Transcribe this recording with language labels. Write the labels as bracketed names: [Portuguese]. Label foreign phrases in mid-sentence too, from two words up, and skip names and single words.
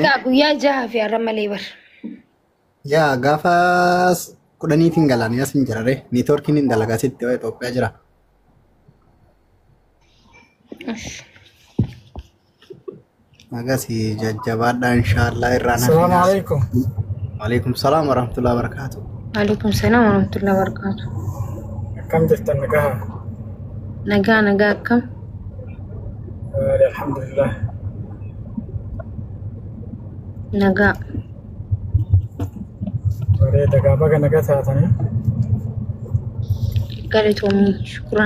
[Oromo] Akka guyyaa 6 fi har'a malee bar. Yaa gaafa 10 galaan asin jirare niitoorkiin hin dalagaa sitti waa Itoophiyaa jira. Magasi jajjabaadha inshallah irraan. [Arabic] السلام عليكم. وعليكم السلام ورحمة الله وبركاته. وعليكم السلام ورحمة الله وبركاته. [Oromo] Kam jirtan nagaa? Nagaa kam? Alhamdulillah. Nagaa. Bareeda baga nagaa taatanii. Galatoomii shukran.